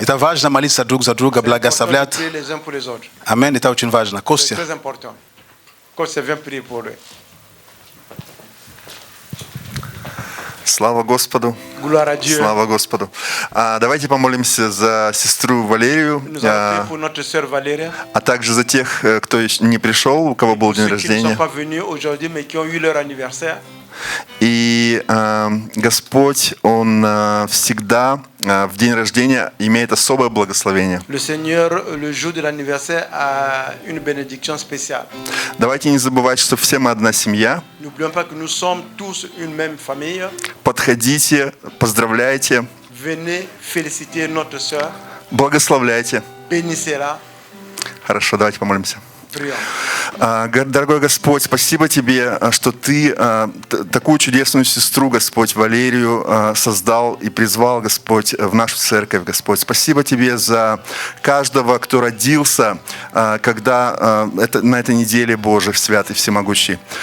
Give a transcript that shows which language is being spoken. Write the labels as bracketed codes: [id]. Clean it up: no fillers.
[ru] Это важно молиться друг за друга, благословлять. [fr] Prier les uns pour les autres. [ru] Амен, это очень важно. [fr] C'est [ru] Костя, [fr] très important. Kostya, viens prier pour eux. [ru] Слава Господу. [fr] Gloire à Dieu. [ru] Слава Господу. Давайте помолимся за сестру Валерию, [fr] Nous allons prier pour notre sœur Valérie. [ru] а также за тех, кто еще не пришел, у кого был день [fr] Ceux qui ne sont [ru] рождения. [fr] pas venus aujourd'hui, mais qui ont eu leur anniversaire. [ru] И Господь, Он всегда в день рождения имеет особое благословение. [fr] Le Seigneur, le jour de l'anniversaire, a une bénédiction spéciale. [ru] Давайте не забывать, что все мы одна семья. [fr] N'oublions pas que nous sommes tous une même famille. [ru] Подходите, поздравляйте, [fr] Venez féliciter notre sœur. [ru] благословляйте. [fr] Bénissez-la. [ru] Хорошо, давайте помолимся. [fr] Prions. [ru] Дорогой Господь, спасибо Тебе, что Ты такую чудесную сестру, Господь, Валерию, создал и призвал, Господь, в нашу церковь, Господь. Спасибо Тебе за каждого, кто родился, когда на этой неделе, Боже, святый, всемогущий.